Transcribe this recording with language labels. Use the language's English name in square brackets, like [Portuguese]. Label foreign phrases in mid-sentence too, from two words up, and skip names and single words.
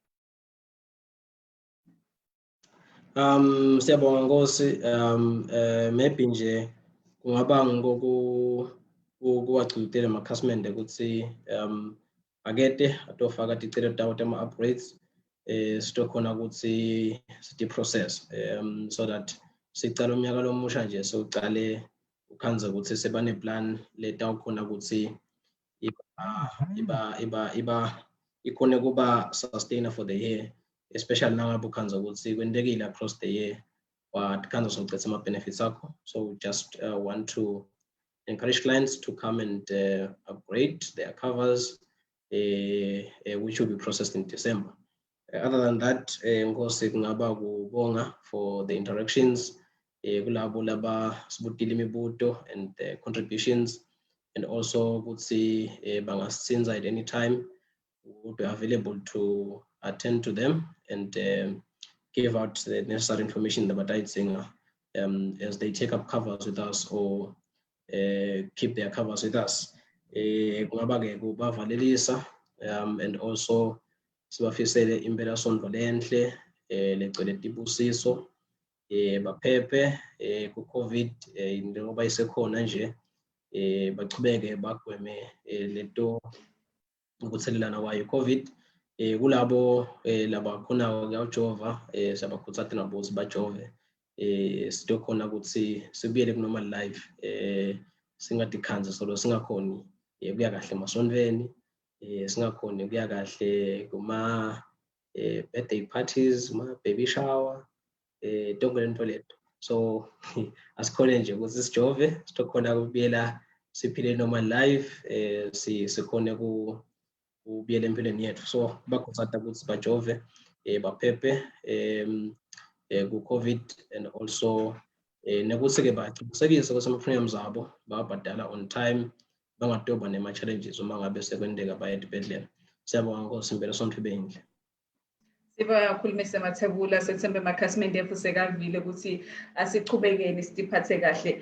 [Swati] Siyabonga Nkosi, maybe nje kungaba ngokuwacududela amakhasimende ukuthi akete atofaka ticelo tawo tema-upgrades sitokhona ukuthi siti-process [English] so that [Swati] sicala umnyaka lomusha nje sewucale ukhanza ukuthi sebane-plan letawukhona ukuthi ikhone kuba [English] sustainer for the year, especially [Swati] nangabe ukhanza ukuthi kwentekile [English] across the year [Swati] wakhanza sowucetha ama-benefits akho. [English] So we just want to encourage clients to come and upgrade their covers which will be processed in December. Other than that, [Swati] Nkosi kungaba kubonga [English] for the interactions [Swati] kulabo laba sibutile imibuto [English] and the contributions, and also [Swati] ukuthi bangasinza [English] at any time. We will be available to attend to them and give out the necessary information that batayidzinga as they take up covers with us or keep their covers with us. [Swati] Kungaba ke kubavalelisa [English] and also [Swati] sibafisele impela sondlo lenhle legcwele tibusiso baphephe ku-COVID njengoba isekhona nje bachubeke bagweme lento ukuthelelana kwayo i-COVID. Kulabo labakhona kuyawujova siyabakhuthaza nabo ukuthi bajove sitokhona ukuthi sibuyele ku- [English] normal life [Swati] singadikhanzi solo singakhoni kuya kahle emasontweni singakhoni kuya kahle kuma [English] birthday parties, [Swati] kuma [English] baby shower [Swati] tonke lento leto. So asikhona nje ukuthi sijove sitokhona kubuyela siphile [English] normal life [Swati] sikhone kubuyela empilweni yethu. So bakhuthaza ukuthi bajove baphephe ku-COVID [English] and also [Swati] nekuthi-ke baqinisekise ukuthi ama-premiums abo babhadala [English] on time, [Swati] bangatoba nema-challenges uma ngabe sekwendeka baya esibhedlela. Siyabonga Nkosi, impela sonke beyinhle. Sibonga kakhulu Mr. Mathebula, sethembe amakhasimende ethu sekavile ukuthi asichubekeni sitiphathe kahle.